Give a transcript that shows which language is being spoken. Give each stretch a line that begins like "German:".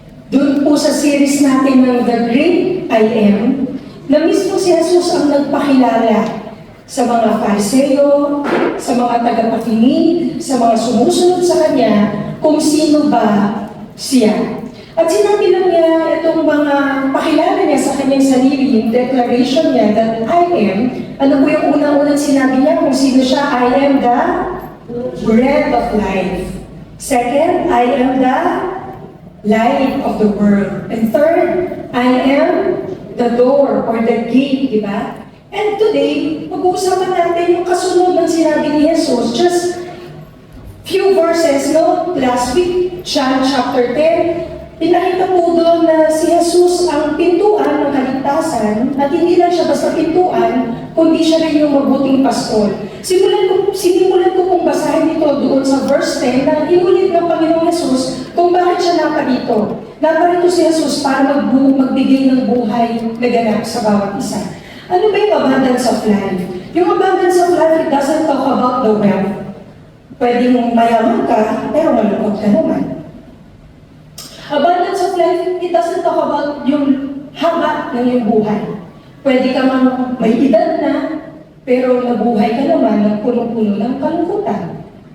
Filipino: Doon po sa series natin ng The Great I Am, na mismo si Jesus ang nagpakilala sa mga Pariseo, sa mga tagapakinig, sa mga sumusunod sa Kanya, kung sino ba siya. At sinabi lang niya itong mga pakilala niya sa kanyang sarili, yung declaration niya
English: that I am,
Filipino: ano po yung unang-unang sinabi niya kung sino siya?
English: I am the bread of life. Second, I am the light of the world. And third, I am the door or the gate,
Filipino: di ba? And today, pag-uusapan natin yung kasunod ng sinabi ni Jesus.
English: Just few verses, no? Last week,
Filipino: John chapter 10, pinakita po doon na si Jesus ang pintuan ng kaligtasan at hindi lang siya basta pintuan, kundi siya rin yung mabuting pastor. Sinimulan ko pong basahin ito doon sa verse 10 na inulit ng Panginoong Jesus kung bakit siya naparito. Naparito si Jesus para magbigay ng buhay na ganap sa bawat isa. Ano ba yung
English: abundance of life? Yung abundance of life, it doesn't talk about the wealth.
Filipino: Pwede mong mayaman ka, pero malungkot ka naman.
English: Abundance of life, it doesn't talk about
Filipino: yung haba ng iyong buhay. Pwede ka mang may edad na, pero nabuhay ka naman ng punong-puno ng kalungkutan.